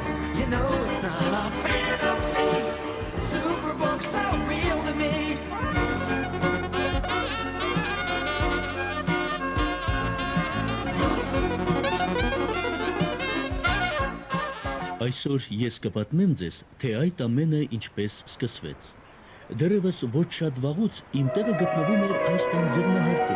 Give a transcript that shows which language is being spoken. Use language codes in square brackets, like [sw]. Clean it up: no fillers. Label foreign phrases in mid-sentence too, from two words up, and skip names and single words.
[en] You know it's not a fantasy. Superbook's so real to me. [hy] Այսօր ես կպատմեմ ձեզ, թե այդ ամենը ինչպես սկսվեց։ Դեռևս ոչ շատ վաղուց իմ տեղը գտնվում էր այս տան ձեռնահարկում,